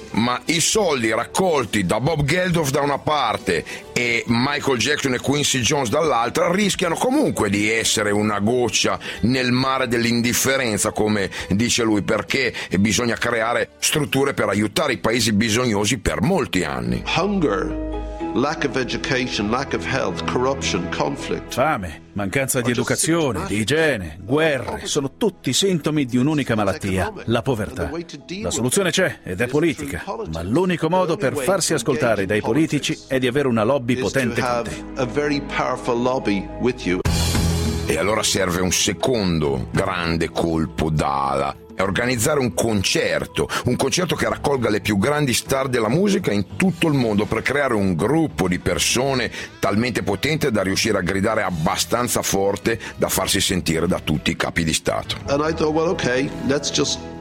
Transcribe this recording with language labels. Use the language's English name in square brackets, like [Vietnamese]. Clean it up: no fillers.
[Italian] Ma i soldi raccolti da Bob Geldof da una parte e Michael Jackson e Quincy Jones dall'altra rischiano comunque di essere una goccia nel mare dell'indifferenza, come dice lui, perché bisogna creare strutture per aiutare i paesi bisognosi per molti anni. [English] Hunger, lack of education, lack of health, corruption, conflict. [Italian] Fame, mancanza di educazione, di igiene, guerre, sono tutti sintomi di un'unica malattia, la povertà. La soluzione c'è ed è politica, ma l'unico modo per farsi ascoltare dai politici è di avere una lobby potente con te. E allora serve un secondo grande colpo d'ala. è organizzare un concerto che raccolga le più grandi star della musica in tutto il mondo per creare un gruppo di persone talmente potente da riuscire a gridare abbastanza forte da farsi sentire da tutti i capi di Stato. [English] And I thought, well, okay, let's just...